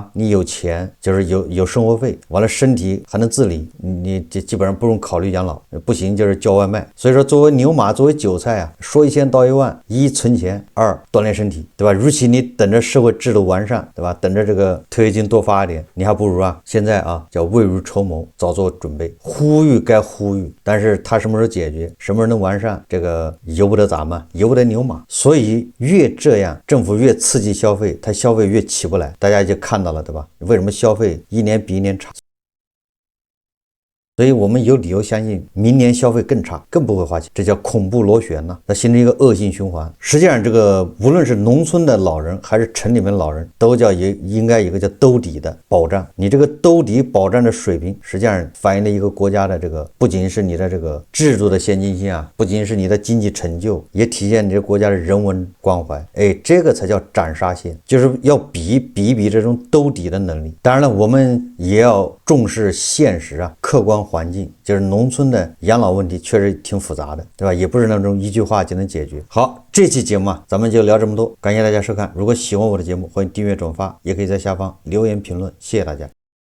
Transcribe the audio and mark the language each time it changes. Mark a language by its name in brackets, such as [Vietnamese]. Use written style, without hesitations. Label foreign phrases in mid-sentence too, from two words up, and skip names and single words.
[Chinese] 你有錢，就是有生活費，完了身體還能自理，你這基本上不用考慮養老，不行就是叫外賣。所以說，作為牛馬，作為韭菜啊，說1000道1萬，一存錢，二鍛鍊身體，對吧？如其你等着社會制度完善，對吧？等着這個退休金多發一點，你還不如啊，現在啊叫未雨綢繆，早做準備。呼籲該呼籲，但是它什麼時候解決，什麼時候能完善，這個由不得咱們，由不得牛馬。所以越這樣，政府越刺激消費，它消費越起不來，大家就看到了，對吧？為什麼消費一年比一年差？所以我们有理由相信明年消费更差，更不会花钱，这叫恐怖螺旋呢，那形成一个恶性循環。实际上这个无论是农村的老人还是城里面老人，都应该有一个叫兜底的保障。你这个兜底保障的水平，实际上反映了一个国家的这个不仅是你的这个制度的先进性啊，不仅是你的经济成就，也体现你这国家的人文關懷。這個才叫斬殺線，就是要比一這種兜底的能力。當然了，我們也要重視現實啊，客觀環境，就是農村的養老問題確實挺複雜的，對吧？也不是那種一句話就能解決。好，這期節目啊，咱們就聊這麼多，感謝大家收看。如果喜歡我的節目，歡迎訂閱轉發，也可以在下方留言評論，謝謝大家。